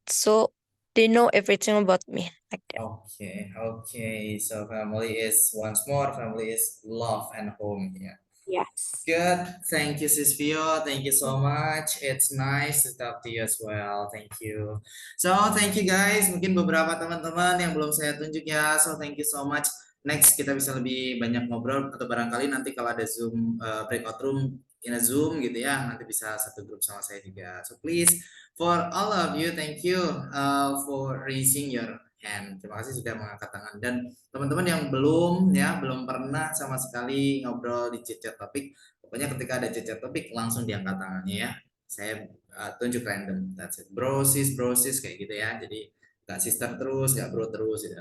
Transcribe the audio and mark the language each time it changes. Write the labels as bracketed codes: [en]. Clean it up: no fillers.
[en] So they know everything about me like that. Okay, okay. So family is once more, family is love and home here. Yes. Good. Thank you, Sis Vio. Thank you so much. It's nice to talk to you as well. Thank you. So, thank you guys. [id] Mungkin beberapa teman-teman yang belum saya tunjuk ya. [en] So, thank you so much. [id] Next, kita bisa lebih banyak ngobrol atau barangkali nanti kalau ada Zoom breakout room in a Zoom gitu ya, nanti bisa satu grup sama saya juga. [en] So, please for all of you, thank you for raising your hand. [id] Terima kasih sudah mengangkat tangan dan teman-teman yang belum pernah sama sekali ngobrol di chat topik. Pokoknya ketika ada chat topik langsung diangkat tangannya ya. Saya tunjuk random. [en] That's it. [id] Brosis kayak gitu ya. Jadi nggak sister terus, nggak bro terus. Gitu.